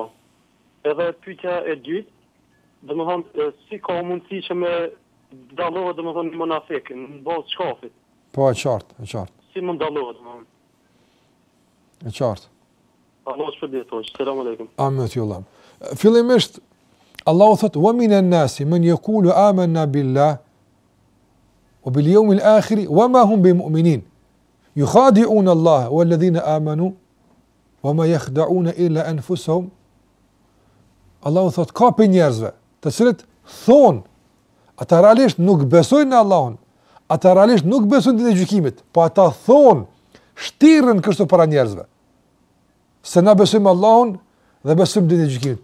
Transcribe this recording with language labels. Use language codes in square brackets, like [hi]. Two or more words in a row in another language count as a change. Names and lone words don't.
[sq] Edhe pyetja e dytë, domethënë si ka mundësi që me dallohet domethënë munafik në bazë shkafit. Po, e qartë. Si mund dallohet domethënë? E qartë. Allahu shpërblet. [ar] السلام عليكم. [sq] Amin te Allah. Fillimisht Allahu thot: [ar] "ومن الناس من يقول آمنا بالله وباليوم الآخر وما هم بمؤمنين. يخادعون الله والذين آمنوا وما يخدعون إلا أنفسهم." [sq] Allahu thot ka për njerëzve, të cilët thonë, ata realisht nuk besojnë në Allahun, ata realisht nuk besojnë në gjykimit, po ata thonë, shtirën kështu para njerëzve, se na besojmë Allahun dhe besojmë në gjykimit.